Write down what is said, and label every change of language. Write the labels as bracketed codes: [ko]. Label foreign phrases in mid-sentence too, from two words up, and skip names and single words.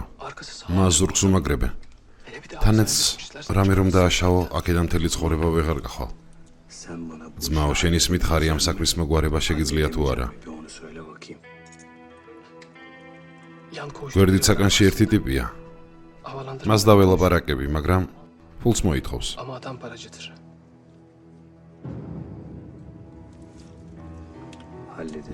[tr] Arkası sağ. [ka] მას ზურგს უმაგრებე. [tr] Hele bir de [ka] თანაც [tr] hapishaneye [ka] რამე რომ დააშავო, აქედან მთელი ცხოვრება ვეღარ გახვალ. [tr] Sen bana bu [ka] ძმაო, შენი მითხარი ამ საქმის მოგვარება შეგიძლია თუ არა? [tr] bir onu söyle bakayım. Yan koş. [ka] გვერდით საკანში ერთი ტიპია. [tr] Havalandırma. [ka] მას დაველაპარაკები, მაგრამ ფულს მოითხოვს. [tr] Ama adam paracıdır. Hallederiz.